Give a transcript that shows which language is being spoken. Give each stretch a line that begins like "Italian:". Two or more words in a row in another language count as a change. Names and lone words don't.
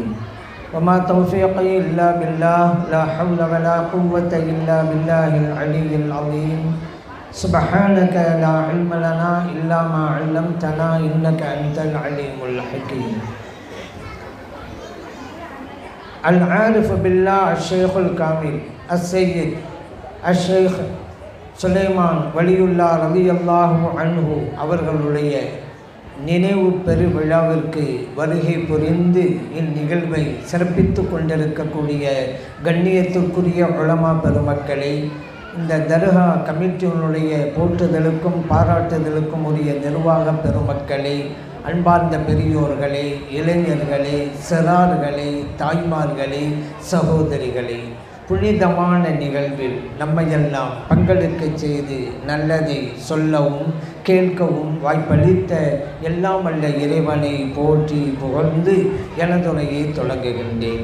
Arabic: وما توفيقي إلا بالله، لا حول ولا قوة إلا بالله العلي العظيم. سبحانك لا علم لنا إلا ما علمتنا إنك أنت العليم الحكيم. العارف بالله الشيخ الكامل السيد الشيخ சுலைமான் வலியுல்லா رضي الله عنه
Tamil: அவர்களுடைய நினைவு பெருவிழாவிற்கு வருகை புரிந்து இந்நிகழ்வை சிறப்பித்து கொண்டிருக்கக்கூடிய கண்ணியத்திற்குரிய உலமா பெருமக்களை, இந்த தர்கா கமிட்டியினுடைய போற்றுதலுக்கும் பாராட்டுதலுக்கும் உரிய நிர்வாக பெருமக்களை, அன்பார்ந்த பெரியோர்களே, இளைஞர்களே, சிறார்களே, தாய்மார்களே, சகோதரிகளே, புனிதமான நிகழ்வில் நம்மையெல்லாம் பங்கெடுக்க செய்து நல்லதை சொல்லவும் கேட்கவும் வாய்ப்பளித்த எல்லாம் வல்ல இறைவனை போற்றி புகழ்ந்து எனதுரையை தொடங்குகின்றேன்.